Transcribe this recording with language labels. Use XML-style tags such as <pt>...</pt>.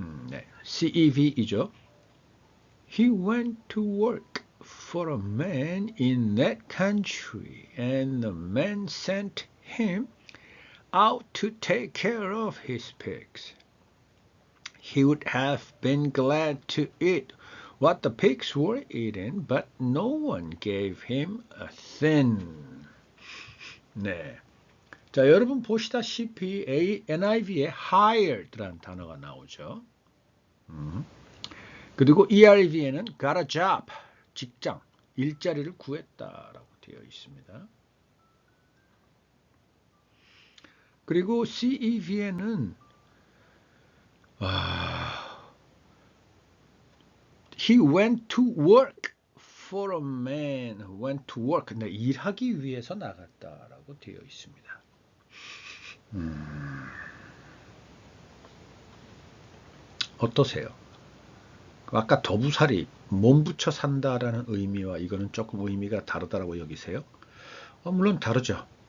<ko>네, CEV이죠.</ko> <en>He went to work for a man in that country, and the man sent him out to take care of his pigs. He would have been glad to eat what the pigs were eating, but no one gave him a thing.</en> <ko>네. 자, 여러분 보시다시피 NIV에 hired라는 단어가 나오죠. 그리고 ERV에는</ko> <en>got a job,</en> <ko>직장, 일자리를 구했다라고 되어 있습니다. 그리고 CEV에는</ko> <en>He went to work for a man who went to work.</en> <ko>근데 일하기 위해서 나갔다라고 되어 있습니다. 어떠세요? 아까 더부살이 몸 붙여 산다라는 의미와 이거는 조금 의미가 다르다라고 여기세요? 물론 다르죠.</ko>